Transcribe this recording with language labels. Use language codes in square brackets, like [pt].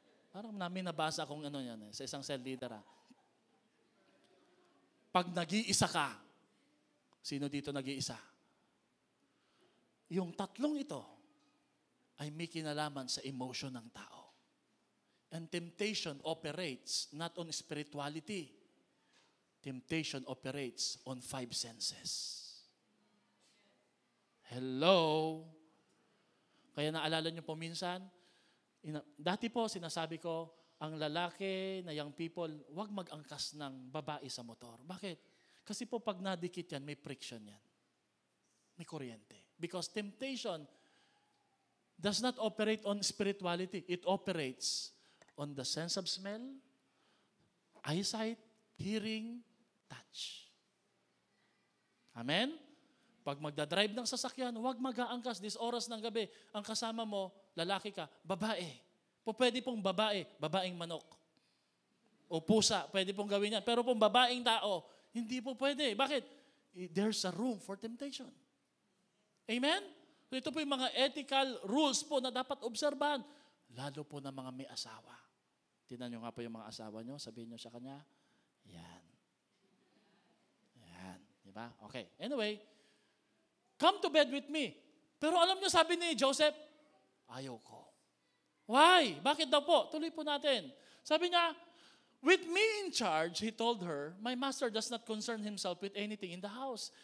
[tl] Parang namin nabasa kung ano yan sa isang cell leader. Pag nag-iisa ka, sino dito nag-iisa? Yung tatlong ito ay may kinalaman sa emotion ng tao. [en] And temptation operates not on spirituality. Temptation operates on 5 senses. Hello? [tl] Kaya naalala niyo po minsan, dati po sinasabi ko, ang lalaki na young people, huwag mag-angkas ng babae sa motor. Bakit? Kasi po pag nadikit yan, may friction yan. May kuryente. [en] Because temptation does not operate on spirituality. It operates on the sense of smell, eyesight, hearing, touch. Amen? [tl] Pag magdadrive ng sasakyan, huwag mag-aangkas this oras ng gabi. Ang kasama mo, lalaki ka, babae. Pwede pong babae, babaeng manok. O pusa, pwede pong gawin yan. Pero pong babaeng tao, hindi po pwede. Bakit? [en] There's a room for temptation. [tl] Amen? So ito po yung mga ethical rules po na dapat obserbahan. Lalo po na mga may asawa. Tingnan nyo nga po yung mga asawa nyo. Sabihin nyo sa kanya, yan. Yan. Diba? Okay. [en] Anyway, come to bed with me. [tl] Pero alam nyo, sabi ni Joseph, ayaw ko. Why? Bakit daw po? Tuloy po natin. Sabi niya, [en] With me in charge, he told her, my master does not concern himself with anything in the house.